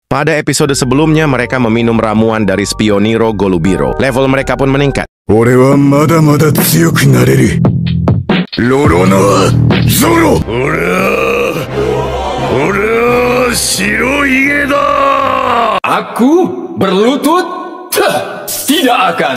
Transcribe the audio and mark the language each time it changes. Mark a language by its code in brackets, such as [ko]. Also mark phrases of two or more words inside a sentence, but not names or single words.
[id] Pada episode sebelumnya, mereka meminum ramuan dari Spioniro Golubiro. Level mereka pun meningkat. [ja] 俺はまだまだ強くなれる。ロロノアゾロ。俺は白ひげだ。 [id] Aku berlutut? Tidak akan.